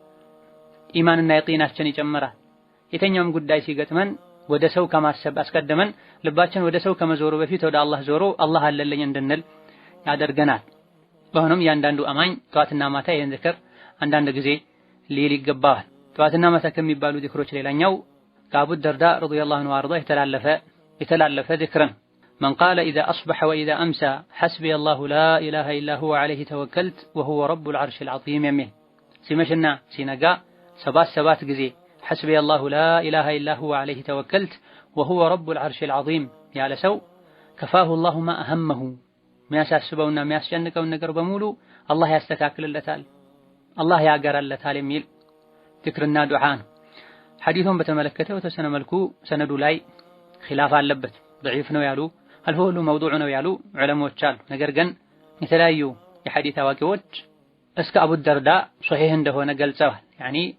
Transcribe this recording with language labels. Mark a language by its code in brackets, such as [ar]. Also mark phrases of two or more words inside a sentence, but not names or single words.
[am] ኢማንና የቂናችን ይጨምራል። የተኛውም ጉዳይ ሲገጥመን ወደ ሰው ከማሰብ አስቀድመን ልባችን ወደ ሰው ከመዞሩ በፊት ወደ አላህ ዞሮ አላህ አለልኝ እንድንል ያደርገናል። በሆነም ያንዳንዱ አማኝ ጧትና ማታ ይሄን ዝክር አንዳንድ ጊዜ ሊል ይገባዋል። ጧትና ማታ ከሚባሉ ዝክሮች ሌላኛው ከአቡ ደርዳ [ar] رضي الله عنه وأرضاه [am] የተላለፈ ዝክር ነው። [ar] من قال إذا أصبح وإذا أمسى حسبي الله لا إله إلا هو عليه توكلت وهو رب العرش العظيم [am] የሚል ሲመሽና ሲነጋ ሰባት ጊዜ [ar] حسبي الله لا إله إلا هو عليه توكلت وهو رب العرش [am] العظيم ያለ ሰው [ar] كفاه الله ما أهمه [am] የሚያሳስበውና የሚያስጨንቀውን ነገር በሙሉ አላህ ያስተካክልለታል፣ አላህ ያገራለታል የሚል ዝክርና ዱዓ ነው። ሐዲሱን በተመለከተ በተወሰነ መልኩ ሰነዱ ላይ ኺላፍ አለበት። ضعيف ነው ያሉ አልፎ ሁሉ መውዱዕ ነው ያሉ ዑለሞች አሉ። ነገር ግን የተለያዩ የሐዲስ አዋቂዎች እስከ አቡ ደርዳ ሶሒህ እንደሆነ ገልጸዋል። ያኒ